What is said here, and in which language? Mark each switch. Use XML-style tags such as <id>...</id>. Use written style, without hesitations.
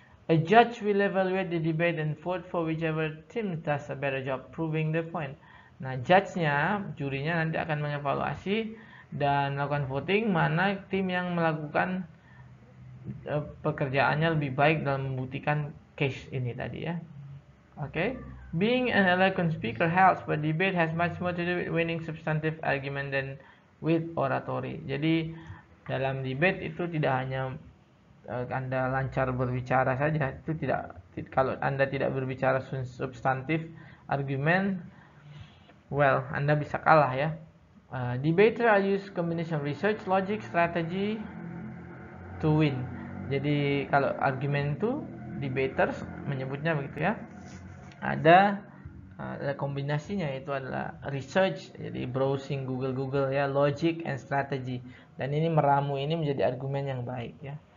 <en>A judge will evaluate the debate and vote for whichever team does a better job proving the point.</en> <id>Nah, judge-nya, jurinya nanti akan mengevaluasi dan melakukan voting mana tim yang melakukan pekerjaannya lebih baik dalam membuktikan case ini tadi ya.</id> <en>Okay. Being an eloquent speaker helps, but debate has much more to do with winning substantive argument than with oratory.</en> <id>Jadi dalam debate itu tidak hanya Anda lancar berbicara saja, itu tidak, kalau Anda tidak berbicara substantif argumen, well, Anda bisa kalah ya.</id> <en>Debater use combination research, logic, strategy to win.</en> <id>Jadi kalau argumen itu debaters menyebutnya begitu ya. Ada kombinasinya, itu adalah research, jadi browsing Google ya,</id> <en>logic and strategy.</en> <id>Dan ini meramu ini menjadi argumen yang baik ya.</id>